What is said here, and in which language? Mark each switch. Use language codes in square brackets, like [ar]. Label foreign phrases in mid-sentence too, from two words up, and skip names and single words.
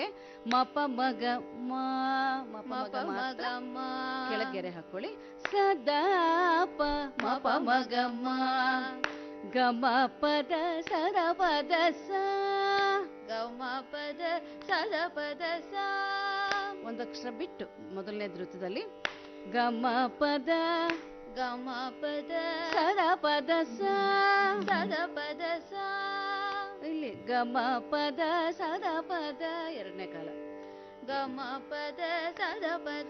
[kn] ಮ ಪ ಮ ಗ ಮ ಮ ಪ ಮ ಗ ಮಾತ್ರ ಕೆಳಗೆರೆ ಹಾಕೊಳ್ಳಿ. ಸದಾ ಪ ಮ ಪ ಮ ಗ ಮ ಗ ಮ ಪದ ಸರ ಪದ ಸ ಗ ಮ ಪದ ಸರ ಪದ ಸ. ಒಂದಕ್ಷರ ಬಿಟ್ಟು ಮೊದಲನೇ ಧೃತದಲ್ಲಿ ಗ ಮ ಪದ ಗ ಮ ಪದ ಸರ ಪದ ಸ ಸದ ಪದ ಸ. ಇಲ್ಲಿ ಗ ಮ ಪದ ಸದ ಪದ ಎರಡನೇ ಕಾಲ ಗ ಮ ಪದ ಸದ ಪದ